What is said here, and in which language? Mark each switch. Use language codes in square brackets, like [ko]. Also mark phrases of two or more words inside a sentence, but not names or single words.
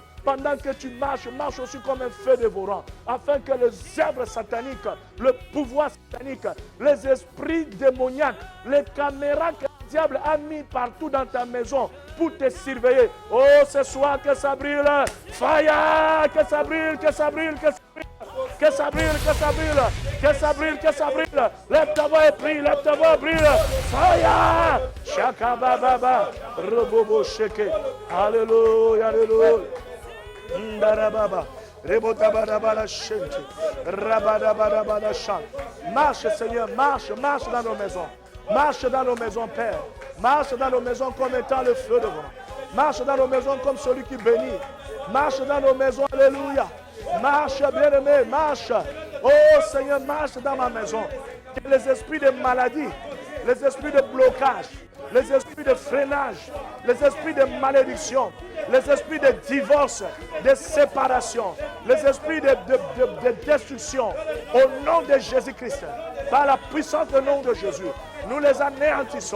[fr] Pendant que tu marches, marche aussi comme un feu dévorant. Afin que les œuvres sataniques, le pouvoir satanique, les esprits démoniaques, les caméras que le diable a mis partout dans ta maison pour te surveiller. Oh, ce soir, que ça brille. Fire! Que ça brille, que ça brille, que ça brille. Que ça brille, que ça brille, que ça brille, que ça brille. Lève ta voix et prie, lève ta voix et brille. Fire! Shaka baba, robobo sheke. Alléluia, alléluia. Ndarababa, rebotabadabada shente. Rabadabadabada chante. Marche, Seigneur, marche, marche dans nos maisons. Marche dans nos maisons, Père. Marche dans nos maisons comme étant le feu devant. Marche dans nos maisons comme celui qui bénit. Marche dans nos maisons, alléluia. Marche, bien-aimé, marche. Oh Seigneur, marche dans ma maison. Que les esprits de maladie, les esprits de blocage, les esprits de freinage, les esprits de malédiction, les esprits de divorce, de séparation, les esprits de destruction, au nom de Jésus-Christ, par la puissance du nom de Jésus, nous les anéantissons.